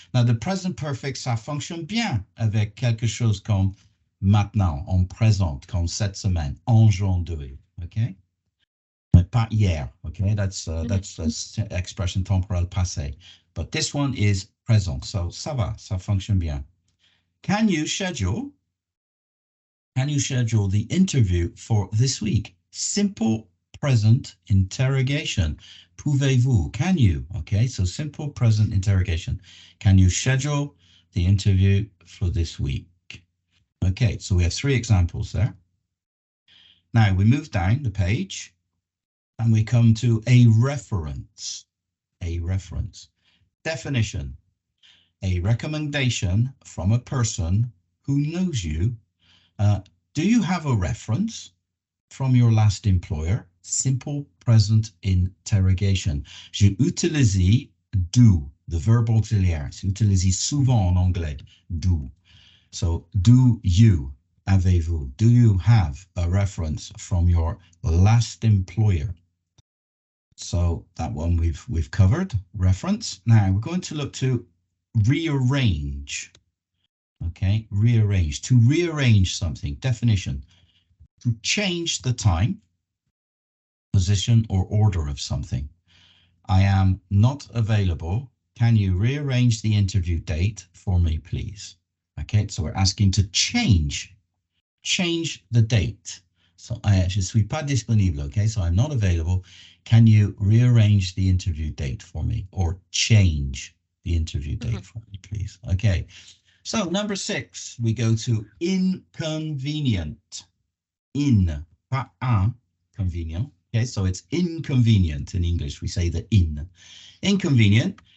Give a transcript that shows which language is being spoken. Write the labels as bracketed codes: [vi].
[fr] Now, the present perfect, ça fonctionne bien avec quelque chose comme maintenant, en présent, comme cette semaine, aujourd'hui, okay? [en] But [fr] pas hier, [en] okay? That's [fr] expression temporelle passé. [en] But this one is present, so [fr] ça va, ça fonctionne bien. [en] Can you schedule the interview for this week? Simple present interrogation. [fr] Pouvez-vous? [en] Can you? Okay, so simple present interrogation. Can you schedule the interview for this week? Okay, so we have 3 examples there. Now we move down the page and we come to a reference. A reference. Definition: a recommendation from a person who knows you. Do you have a reference from your last employer? Simple present interrogation. [fr] J'ai utilisé do, [en] the verb [fr] auxiliaire. C'est utilisé souvent en anglais, do. [en] So, do you, [fr] avez-vous? [en] Do you have a reference from your last employer? So that one we've covered, reference. Now we're going to look to rearrange. Okay, rearrange. To rearrange something. Definition: to change the time, position, or order of something. I am not available. Can you rearrange the interview date for me, please? Okay, so we're asking to change the date. [fr] So je suis pas disponible, okay? [en] So I'm not available. Can you rearrange the interview date for me, or change the interview date for me, please? Okay. So number 6, we go to inconvenient. [fr] Pas [en] inconvenient. Okay, so it's inconvenient in English. We say the in. Inconvenient.